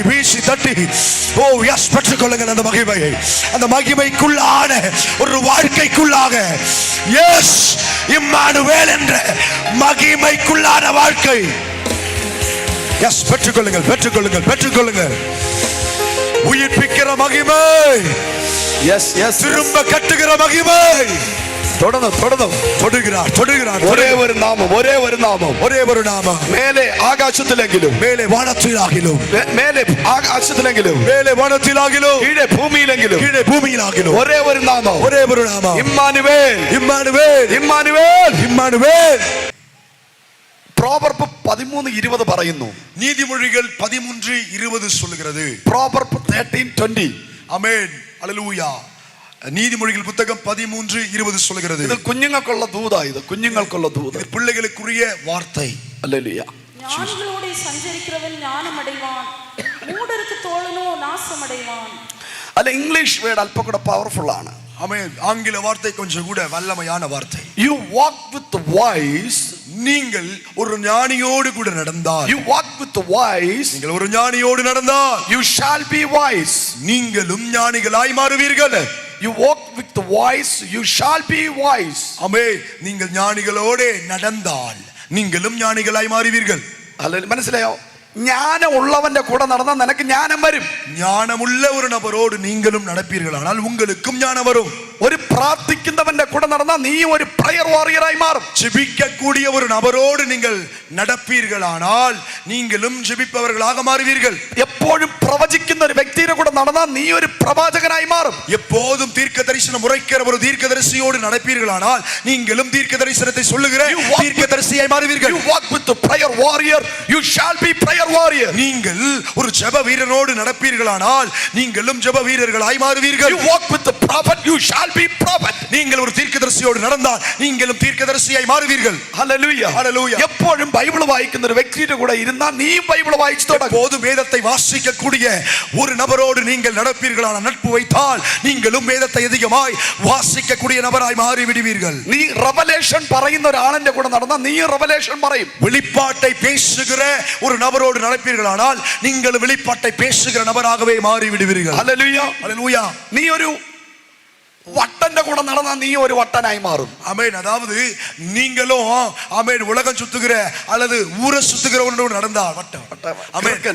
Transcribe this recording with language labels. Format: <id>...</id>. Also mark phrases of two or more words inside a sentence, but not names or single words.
<ta>வீசி தட்டி ஓ எஸ் பெற்றுக்கொள்ளுங்கள் அந்த மகிமைக்குள்ளான ஒரு வாழ்க்கைக்குள்ளாக எஸ் இம்மானுவேல் என்ற மகிமைக்குள்ளான வாழ்க்கை எஸ் பெற்றுக்கொள்ளுங்கள் உயிர்ப்பிக்கிற மகிமை திரும்ப கட்டுகிற மகிமை தொடுகிறார்</ta> <ml>ഒരേ ഒരു നാമം മേലെ ആകാശത്തിലെങ്കിലും</ml> <ta>மேலே வானத்திலாகிலும்</ta> <ml>മേലെ ആകാശത്തിലെങ്കിലും</ml> <ta>மேலே வானத்திலாகிலும்</ta> <ml>കീഴെ ഭൂമിയിലാകിലും</ml> <ta>ஒரே ஒரு நாமம்</ta> <ml>ഇമ്മാനുവേൽ പ്രോവർബ് 13:20 പറയുന്നു</ml> <ta>நீதிமொழிகள் 13:20 சொல்லுகிறது</ta> <ml>പ്രോവർബ് 13:20</ml> <ta>ஆமென் அல்லேலூயா நீதிமொழிகள் புத்தகம் 13:20 சொல்லுகிறது</ta> <ml>ഇത് കുഞ്ഞുങ്ങൾക്കുള്ള ദൂതാ ഇത്</ml> <ta>பிள்ளைகளுக்குரிய வார்த்தை அல்லேலூயா ஞானிகளோடு சஞ்சரிக்கிறவன் ஞானம் அடைவான் மூடருக்கு தோழனோ நாசம் அடைவான்</ta> <ml>അല്ല</ml> <en>English word</en> <ml>അല്പം കൂടെ പവർഫുൾ ആണ്</ml> <ta>ஆமென் ஆங்கில வார்த்தை கொஞ்சம் கூட வல்லமையான வார்த்தை</ta> <en>you walk with the wise</en> <ta>நீங்கள் ஒரு ஞானியோடு கூட நடந்தால்</ta> <en>you walk with the wise</en> <ta>நீங்கள் ஒரு ஞானியோடு நடந்தால்</ta> <en>you shall be wise</en> <ta>நீங்களும் ஞானிகளாய் மாறுவீர்கள்</ta> <en>you walk with the wise you shall be wise</en> <ta>ஆமென் நீங்கள் ஞானிகளோடு நடந்தால் நீங்களும் ஞானிகளாய் மாறுவீர்கள் அல்லேலூயா</ta> <ml>മനസ്സിലായോ</ml> <ta>ஞானம் உள்ளவന്റെ கூட நடந்தா</ta> <ml>നിനക്ക്</ml> <ta>ஞானம் വരും ஞானமுள்ள ஒரு நபரோடு நீங்களும் நடப்பீர்களானால் உங்களுக்கும் ஞானம் வரும்</ta> <ml>ഒരു പ്രാർത്ഥിക്കുന്നവന്റെ കൂടെ നടന്നാ നീ ഒരു</ml> <en>prayer warriorആയി</en> <ml>മാറും</ml> <ta>ஜெபிக்கக்கூடிய ஒரு நபரோடு நீங்கள் நடப்பீர்களானால் நீங்களும் ஜெபிப்பவர்களாக மாறுவீர்கள்</ta> <ml>എപ്പോഴും പ്രവചിക്കുന്ന ഒരു വ്യക്തിയുടെ കൂടെ നടന്നാ നീ ഒരു പ്രവാചകനായി മാറും</ml> <ta>எப்போதும் தீர்க்க தரிசனம் உரைக்கிற ஒரு தீர்க்கதரிசியோடு நடப்பீர்களானால் நீங்களும் தீர்க்க தரிசனத்தை சொல்லுகிற தீர்க்கதரிசியாய் மாறுவீர்கள்</ta> <en>you walk with the prayer warrior you shall be prayer warrior</en> <ta>நீங்கள் ஒரு ஜெப வீரனோடு நடப்பீர்களானால் நீங்களும் ஜெப வீரர்களாய் மாறுவீர்கள்</ta> <en>you walk with the prophet you shall be prophet</en> <ta>நீங்கள் ஒரு தீர்க்கதரிசியோடு நடந்தால் நீங்களும் தீர்க்கதரிசியாய் மாறுவீர்கள்</ta> <ml>ഹല്ലേലൂയ ഹല്ലേലൂയ എപ്പോഴും ബൈബിൾ വായിക്കുന്ന ഒരു വ്യക്തിയുടെ കൂടെ ഇരുന്നാൽ നീ ബൈബിൾ വായിച്ചു തുടങ്ങും</ml> <ta>எப்போதும் வேதத்தை வாசிக்கக்கூடிய ஒரு நபரோடு நீங்கள் நடப்பீர்களான நட்பு வைத்தால் நீங்களும் வேதத்தை அதிகமாய் வாசிக்கக்கூடிய நபராய் மாறி விடுவீர்கள்</ta> <ml>നീ റെവലേഷൻ പറയുന്ന ഒരാളിന്റെ കൂടെ നടന്നാൽ നീ റെവലേഷൻ പറയും</ml> <ta>வெளிப்பாட்டை பேசுகிற ஒரு நபரோடு நடப்பீர்களானால் நீங்கள் வெளிப்பாட்டை பேசுகிற நபராகவே மாறி விடுவீர்கள்</ta> <ml>ഹല്ലേലൂയ</ml> <ta>ஹல்லேலூயா</ta> <ml>നീ ഒരു வட்டന്റെ</ml> <ta>கூட நடந்தா நீ ஒரு வட்டனாய் மாறும் ஆமென் அதாவது நீங்களும் ஆமென் உலகம் சுத்துகிற அல்லது ஊரை சுத்துகிறவனோடு நடந்தா வட்டம் ஆமென்</ta>